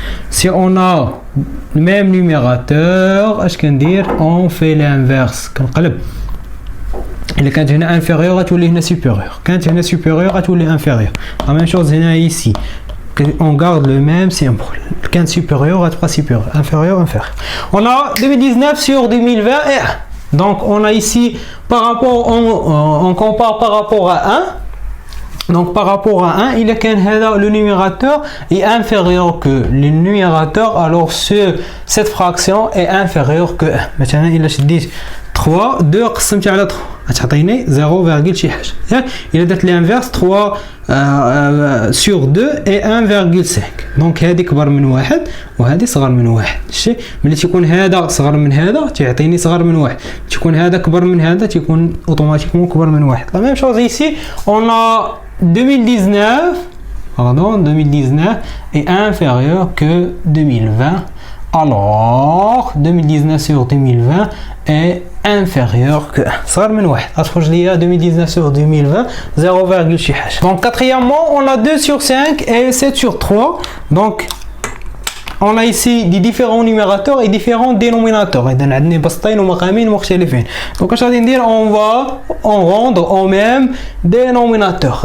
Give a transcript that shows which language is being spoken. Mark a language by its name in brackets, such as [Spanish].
[French] Si on a le même numérateur, on fait l'inverse. [Arabic] Il كانت هنا [French] inférieur [Arabic] غتولي هنا [French] supérieur. كانت هنا supérieur [Arabic] غتولي inférieur. [French] La même chose [Arabic] هنا [French] ici. On garde le même symbole. [Arabic] كانت [French] supérieur [Arabic] غتبقى [French] supérieur. Inférieur, inférieur. On a 2019 sur 2020 et 1. Donc on a ici par rapport on compare par rapport à 1. Donc par rapport à 1, il y a le numérateur est inférieur que le numérateur, alors cette fraction est inférieure que 1. Maintenant il a dit [Arabic] 3 2 قسمت على 3 غتعطيني 0, شي حاجه. الا درت [French] l'inverse 3 sur 2 et 1,5. [Arabic] دونك هذه كبر من واحد وهذه صغر من واحد. شتي ملي تيكون هذا صغر من هذا تيعطيني صغر من واحد، تيكون هذا كبر من هذا تيكون اوتوماتيكمون كبر من واحد. [French] La même chose ici, on a 2019 est inférieur que 2020. Alors 2019 sur 2020 est inférieur que [Arabic] صغر من واحد. غتخرج ليا 2019 sur 2020 0, شي حاجه. [French] Donc quatrièmement, on a 2 sur 5 et 7 sur 3. Donc on a ici des différents numérateurs et différents dénominateurs. [Arabic] إذا عندنا بسطين ومقامين مختلفين. [French] Donc [Arabic] اش غادي ندير؟ [French] on va rendre au même dénominateur.